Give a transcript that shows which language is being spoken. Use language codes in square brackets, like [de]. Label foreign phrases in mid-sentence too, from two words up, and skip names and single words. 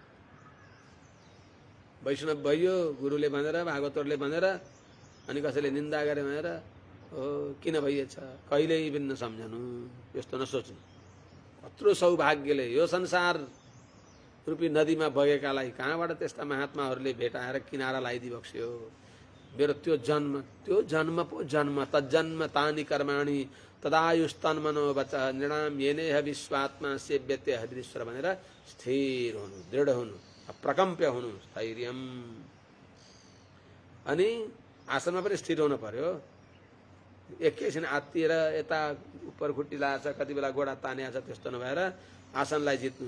[ne] वैष्णव भइयो गुरुले भनेर, भागवतहरूले भनेर, अनि कसैले निन्दा गरे भनेर हो किन भइएछ कहिल्यै पनि नसम्झनु, यस्तो नसोच्नु। कत्रो सौभाग्यले यो संसार रूपी नदीमा बगेकालाई कहाँबाट त्यस्ता महात्माहरूले भेटाएर किनारा लगाइदिबक्स्यो। मेरो त्यो जन्म पो जन्म, [sa] तज्जन्म तानि कर्माणि तदायुस्तन्मनो वच नृणाम येनेह विश्वात्मा सेव्यते हरिश्वर [ne] भनेर स्थिर हुनु, दृढ हुनु, अप्रकम्प्य हुनु, स्थैर्यम। अनि आसनमा पनि स्थिर हुनु पर्यो। एकैछिन आत्तिएर यता उपर खुट्टी लाछ, कति बेला गोडा तानिया छ, त्यस्तो नभएर आसनलाई जित्नु।